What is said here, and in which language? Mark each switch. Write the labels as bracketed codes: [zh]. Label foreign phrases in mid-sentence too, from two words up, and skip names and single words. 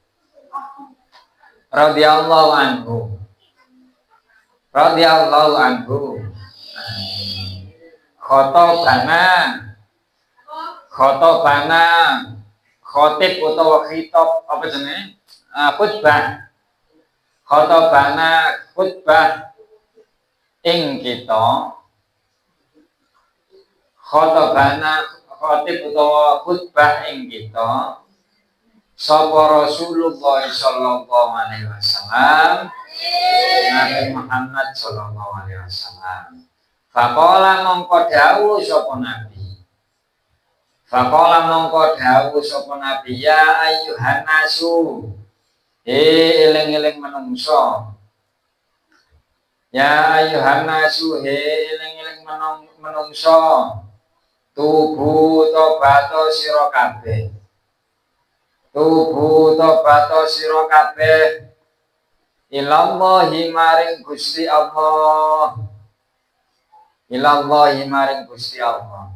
[ar] Radhiyallahu anhu khotobana khotib [jv] utawa khitab apa jenenge khutbah khotobana khutbah ing kita [ar] khotobana khotib [jv] utawa khutbah ing kita sapa Rasulullah [ar] sallallahu alaihi wasallam [jv] Nabi Muhammad [ar] sallallahu alaihi wasallam. [jv] Faqala mongko dawuh sapa Nabi. [ar] Ya ayyuhan nasu. [jv] Eling-eling menungso. [ar] Ya ayyuhan nasu [jv] eling-eling menungso. Tubu tobato sira kabeh. Tubu tobato sira kabeh ilallahi maring Gusti Allah. Ilallahi maring Gusti Allah.